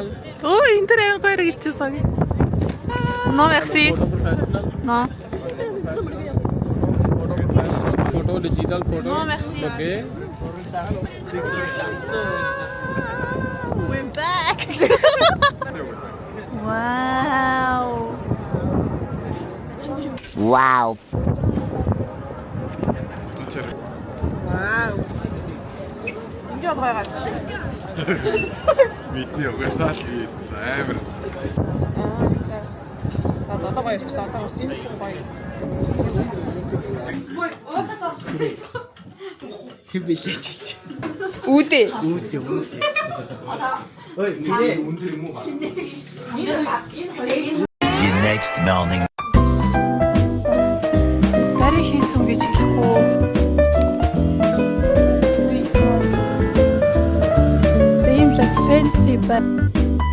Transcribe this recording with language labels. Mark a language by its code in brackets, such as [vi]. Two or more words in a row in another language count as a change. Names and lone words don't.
[mn] Oh, интернет гоё гэж сая. [fr] Non merci. [en] Professional. [fr] Non. [en] Photo digital photo. [fr] Non merci. [en] Okay. We're back. Wow. Wow. [mn] Ингээ байгаа. Бидний угаасаа л амар. Одоо гоё явчих. Одоо гоё юм гоё. Үүдээ. [en] The next morning. [mn] Дарыг хийсэн гэж хэлэхгүй. Ийм л [en] fancy but